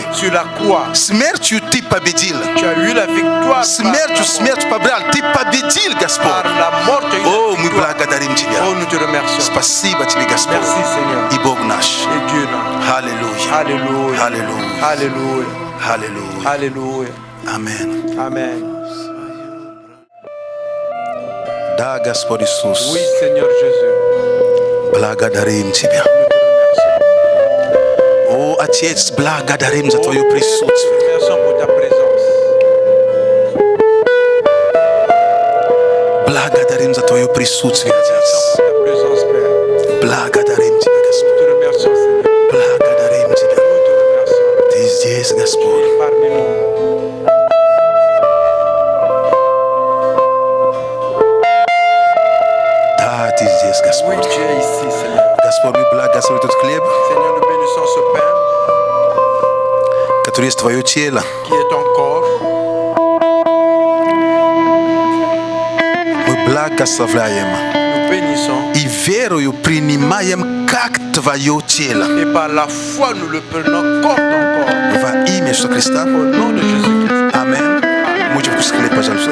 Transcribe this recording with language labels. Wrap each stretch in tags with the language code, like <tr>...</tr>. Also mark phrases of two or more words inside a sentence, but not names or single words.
<fr>Sur la croix,</fr> <ru>смертью Ты победил.</ru> <fr>tu as eu la victoire</fr> <ru>Смертью смерть побрал. Ты победил,</ru> <fr>par</fr> <ru>Господь.</ru> <fr>la mort. Tu as eu</fr> <ru>О,</ru> <fr>la</fr> <ru>мы</ru> <fr>victoire.</fr> <ru>благодарим Тебя.</ru> <fr>Oh, nous te remercions.</fr> <ru>Спасибо Тебе, Господь.</ru> <fr>Merci Seigneur.</fr> <ru>И Бог наш.</ru> <fr>Et Dieu notre.</fr> <ru>Аллилуйя.</ru> <fr>Alléluia.</fr> <ru>Аллилуйя.</ru> <fr>Alléluia.</fr> <ru>Аллилуйя.</ru> <fr>Alléluia.</fr> <ru>Аминь.</ru> <fr>Amen.</fr> <ru>Да, Господь Иисус,</ru> <fr>Oui, Seigneur Jésus.</fr> <ru>благодарим Тебя.</ru> <fr>Nous te remercions.</fr> <ru>О, Отец, благодарим за Твое</ru> <fr>Nous te</fr> <ru>присутствие.</ru> <fr>remercions pour ta présence.</fr> <ru>Благодарим за Твое присутствие,</ru> <fr>Merci</fr> <ru>Отец.</ru> <fr>pour ta présence, Père.</fr> <ru>Благодарим Тебя,</ru> <fr>Nous</fr> <ru>Господь.</ru> <fr>te remercions, Seigneur.</fr> <ru>Благодарим Тебя.</ru> <fr>Nous te remercions.</fr> <ru>Ты здесь, Господь.</ru> <fr>Parmi nous.</fr> <ru>Да, Ты здесь,</ru> <fr>Oui,</fr> <ru>Господь.</ru> <fr>tu es ici, Seigneur.</fr> <ru>Господь, мы благословим этот хлеб,</ru> <fr>Seigneur, nous bénissons ce pain</fr> <ru>который есть Твое тело.</ru> <fr>qui est ton corps.</fr> <ru>Мы благословляем</ru> <fr>Nous bénissons.</fr> <ru>и верою принимаем как Твое тело.</ru> <fr>Et par la foi, nous le prenons comme ton corps.</fr> <ru>Во имя Иисуса Христа.</ru> <fr>Au nom de Jésus-Christ.</fr> <ru>Аминь. Можете вкусить хлеб, пожалуйста.</ru>